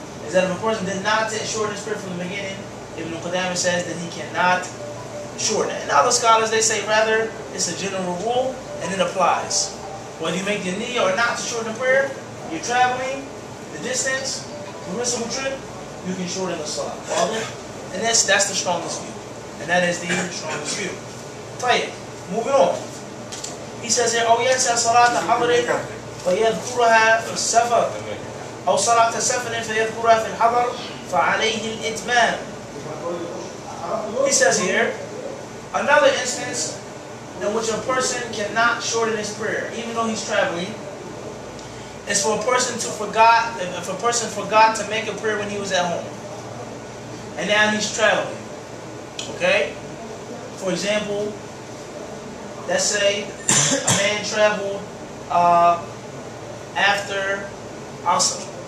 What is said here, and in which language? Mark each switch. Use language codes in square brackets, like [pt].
[en] Is that if a person did not shorten his prayer from the beginning, Ibn Qudama says that he cannot shorten it. And other scholars, they say rather it's a general rule and it applies. Whether you make the niyyah or not to shorten the prayer, you're traveling, the distance, permissible trip, you can shorten the salah. And that's the strongest view. And that is the strongest view. Tayyib, moving on. He says here, [ar] أو ينسى صلاة حضر فيذكرها في السفر أو صلاة سفر فيذكرها في الحضر فعليه الإتمام. He says here, [en] Another instance in which a person cannot shorten his prayer, even though he's traveling, is for a person to if a person forgot to make a prayer when he was at home, and now he's traveling. Okay? For example, let's say a man traveled after Asr.